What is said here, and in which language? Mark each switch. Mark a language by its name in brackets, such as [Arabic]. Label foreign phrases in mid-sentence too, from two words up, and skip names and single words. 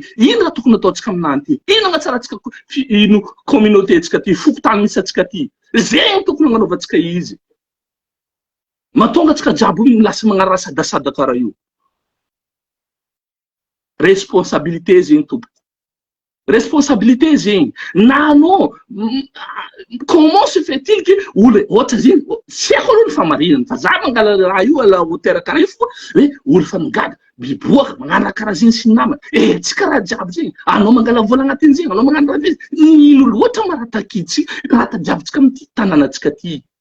[Malagasy] Ino raha tokony ataotsika aminany ty? Ino agnatsaratsika ino communauté atsika ty, fokotany misy atsika ty. Zegny tokony agnanaovantsika izy. Mahatonga atsika jiaby lasa magnano raha sadasada karaha io. Responsabilité zegny tompoko. Responsabilité zegny. Nanao [French] comment se fait-il que [Malagasy] olo ohatra zegny tsy haiko aloha ny famarinany fa za mangala raha io ala hotera karaha io fa hoe olo fa migada biboaka magnano raha karaha zegny sy namany. Tsika raha jiaby zegny. Anao mangala vola agnatin'izegny, anao magnano raha zegny. Ino loatra ma raha takitsika, raha tadiavitsika amin'ny tanànatsika ty.